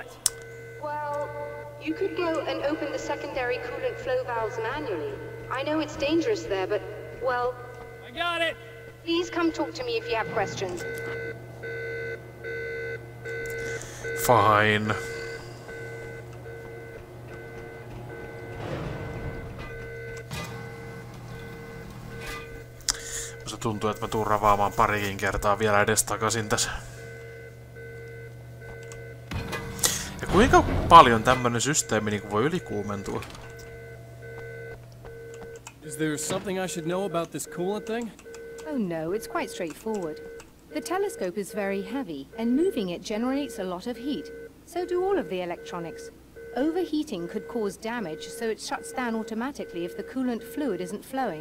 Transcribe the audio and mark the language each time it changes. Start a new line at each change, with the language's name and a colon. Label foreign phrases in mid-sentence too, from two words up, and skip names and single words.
English: Well, you could go and open the secondary coolant flow valves manually. I know it's dangerous there, but, well... I got it! Please come talk to me if you have questions. Fine.
Finnish: Tuntuu, että mä tuun ravaamaan parikin kertaa vielä edestakaisin tässä. Ja kuinka paljon tämmönen systeemi niin voi ylikuumentua?
English: Is there something I should know about this coolant thing? Oh no, it's quite straightforward. The telescope is very heavy, and moving it generates a lot of heat. So do all of the electronics. Overheating could cause damage, so it shuts down automatically if the coolant fluid isn't flowing.